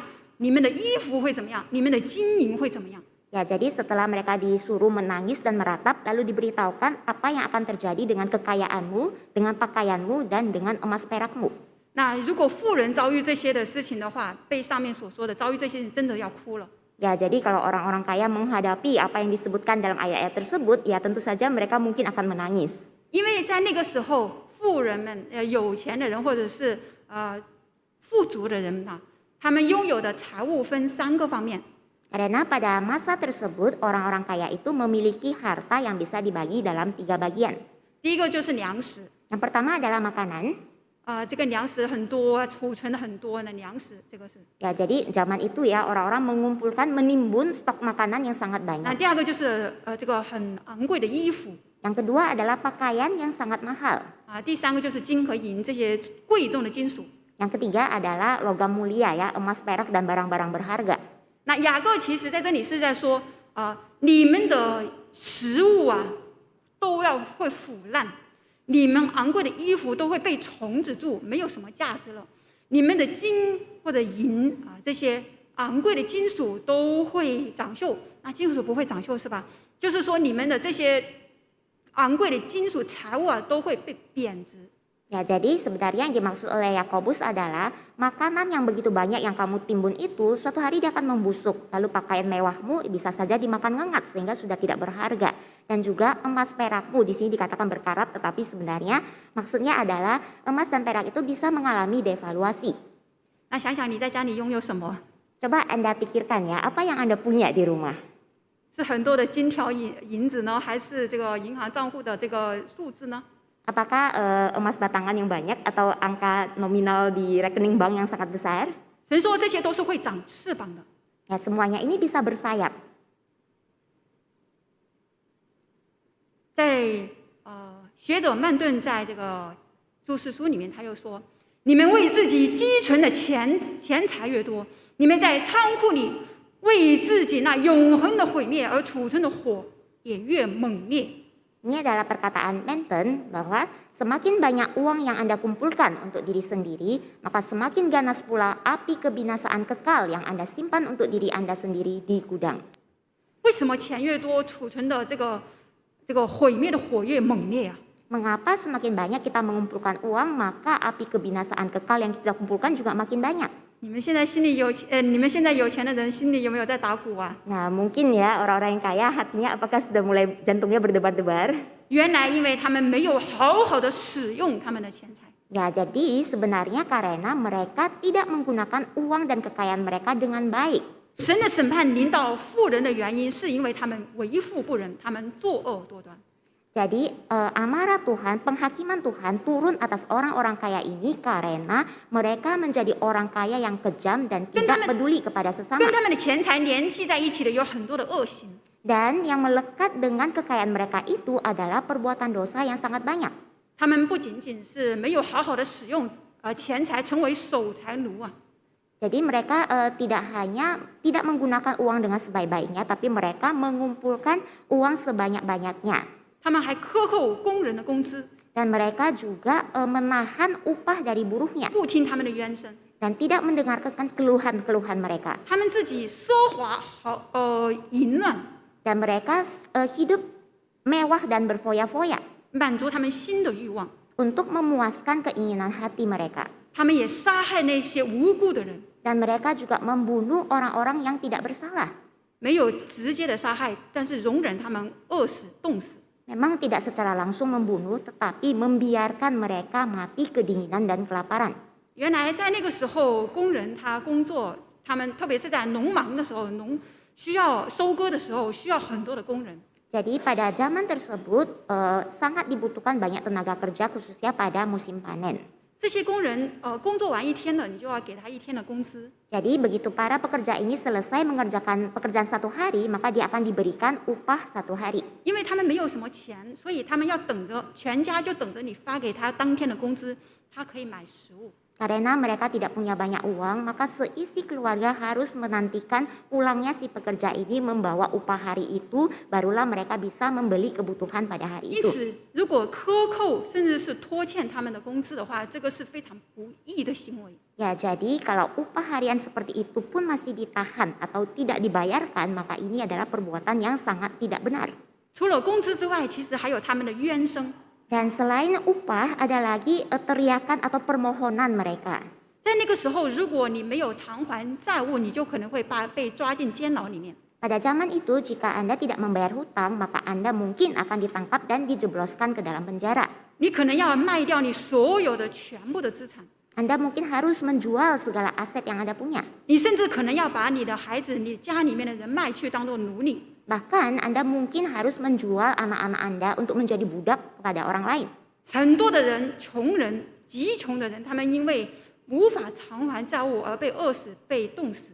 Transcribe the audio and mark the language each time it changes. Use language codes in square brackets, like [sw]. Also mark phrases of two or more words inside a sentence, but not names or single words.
[zh] 你们的衣服会怎么样？你们的金银会怎么样？ [id] Ya, jadi setelah mereka disuruh menangis dan meratap, lalu diberitahukan apa yang akan terjadi dengan kekayaanmu, dengan pakaianmu, dan dengan emas perakmu. [zh] 那如果富人遭遇这些的事情的话，被上面所说的遭遇这些人真的要哭了。 [id] Ya, jadi kalau orang-orang kaya menghadapi apa yang disebutkan dalam ayat-ayat tersebut, ya tentu saja mereka mungkin akan menangis. [zh] 因为在那个时候，富人们、有钱的人或者是富足的人呐。他们拥有的财物分3个方面。 [id] Karena pada masa tersebut orang-orang kaya itu memiliki harta yang bisa dibagi dalam 3 bagian. [zh] 第一个就是粮食， [id] Yang pertama adalah makanan. [zh] 这个粮食很多，储存了很多的粮食，这个是。 [id] Ya, jadi zaman itu ya orang-orang mengumpulkan menimbun stok makanan yang sangat [zh] 那 [id] banyak. [zh] 第二个就是这个很昂贵的衣服， [id] Yang kedua adalah pakaian yang sangat mahal. [zh] 第三个就是金和银这些贵重的金属。 [id] Yang ketiga adalah logam mulia ya, emas, perak dan barang-barang berharga. [zh] 那雅各其实在这里是在说你们的食物都要会腐烂，你们昂贵的衣服都会被虫子蛀，没有什么价值了。你们的金或者银这些昂贵的金属都会长锈，那金属不会长锈是吧？就是说你们的这些昂贵的金属财物都会被贬值。 [id] Ya, jadi sebenarnya yang dimaksud oleh Yakobus adalah makanan yang begitu banyak yang kamu timbun itu suatu hari dia akan membusuk. Lalu pakaian mewahmu bisa saja dimakan ngengat sehingga sudah tidak berharga. Dan juga emas perakmu di sini dikatakan berkarat, tetapi sebenarnya maksudnya adalah emas dan perak itu bisa mengalami devaluasi. [zh] 那想想你在家里拥有什么？ [id] Coba Anda pikirkan ya, apa yang Anda punya di rumah? [zh] 是很多的金条银子呢，还是这个银行账户的这个数字呢？ [id] Apakah emas batangan yang banyak atau angka nominal di rekening bank yang sangat besar? [zh] 神说这些都是会长翅膀的。 [id] Ya, semuanya ini bisa bersayap. [zh] 在学者曼顿在这个注释书里面，他又说：你们为自己积存的钱财越多，你们在仓库里为自己那永恒的毁灭而储存的火也越猛烈。 [id] Ini adalah perkataan Manton bahwa semakin banyak uang yang Anda kumpulkan untuk diri sendiri, maka semakin ganas pula api kebinasaan kekal yang Anda simpan untuk diri Anda sendiri di gudang. [zh] 为什么钱越多，储存的这个毁灭的火越猛烈啊？ [id] Mengapa semakin banyak kita mengumpulkan uang, maka api kebinasaan kekal yang kita kumpulkan juga makin banyak? [zh] 你们现在有钱的人心里有没有在打鼓啊？ [id] Nah, mungkin ya orang-orang yang kaya hatinya apakah sudah mulai jantungnya berdebar-debar? [zh] 原来因为他们没有好好的使用他们的钱财。 [id] Ya, jadi sebenarnya karena mereka tidak menggunakan uang dan kekayaan mereka dengan baik. [zh] 神的审判临到富人的原因，是因为他们为富不仁，他们作恶多端。 [id] Jadi amarah Tuhan, penghakiman Tuhan turun atas orang-orang kaya ini karena mereka menjadi orang kaya yang kejam dan tidak peduli kepada [zh] 跟 [id] sesama. [zh] 他们的钱财联系在一起的有很多的恶行。 [id] Dan yang melekat dengan kekayaan mereka itu adalah perbuatan dosa yang sangat banyak. [zh] 他们不仅仅是没有好好的使用钱财，成为守财奴啊， [id] Jadi mereka tidak hanya tidak menggunakan uang dengan sebaik-baiknya, tapi mereka mengumpulkan uang sebanyak-banyaknya. [zh] 他们还克扣工人的工资， [id] Dan mereka juga menahan upah dari buruhnya [zh] 不听他们的冤声， [id] dan tidak mendengarkan keluhan-keluhan mereka. [zh] 他们自己奢华淫乱， [id] Dan mereka hidup mewah dan berfoya-foya [zh] 满足他们心的欲望。 [id] untuk memuaskan keinginan hati mereka. [zh] 他们也杀害那些无辜的人， [id] Dan mereka juga membunuh orang-orang yang tidak bersalah. [zh] 没有直接的杀害，但是容忍他们饿死、冻死。 [id] Memang tidak secara langsung membunuh, tetapi membiarkan mereka mati kedinginan dan kelaparan. [zh] 原来在那个时候，工人他工作，他们特别是在农忙的时候，需要收割的时候，需要很多的工人。 [id] Jadi pada zaman tersebut sangat dibutuhkan banyak tenaga kerja khususnya pada musim panen. [zh] 这些工人工作完一天了，你就要给他一天的工资。 [id] Jadi begitu para pekerja ini selesai mengerjakan pekerjaan 1 hari, maka dia akan diberikan upah 1 hari. [zh] 因为他们没有什么钱，所以他们要等着，全家就等着你发给他当天的工资，他可以买食物。 [id] Karena mereka tidak punya banyak uang, maka seisi keluarga harus menantikan pulangnya si pekerja ini membawa upah hari itu, barulah mereka bisa membeli kebutuhan pada hari [zh] 因 [id] itu. [zh] 此，如果克扣甚至是拖欠他们的工资的话，这个是非常不义的行为。 [id] Ya, jadi kalau upah harian seperti itu pun masih ditahan atau tidak dibayarkan, maka ini adalah perbuatan yang sangat tidak benar. [zh] 除了工资之外，其实还有他们的冤声。 [id] Dan selain upah, ada lagi teriakan atau permohonan mereka. [zh] 在那个时候，如果你没有偿还债务，你就可能会被抓进监牢里面。 [id] Pada zaman itu, jika Anda tidak membayar hutang, maka Anda mungkin akan ditangkap dan dijebloskan ke dalam penjara. [zh] 你可能要卖掉你所有的全部的资产， [id] Anda mungkin harus menjual segala aset yang Anda punya. [zh] 你甚至可能要把你的孩子、你家里面的人卖去当做奴隶。 [id] Bahkan Anda mungkin harus menjual anak-anak Anda untuk menjadi budak kepada orang lain. [zh] 很多的人，穷人、极穷的人，他们因为无法偿还债务而被饿死、被冻死。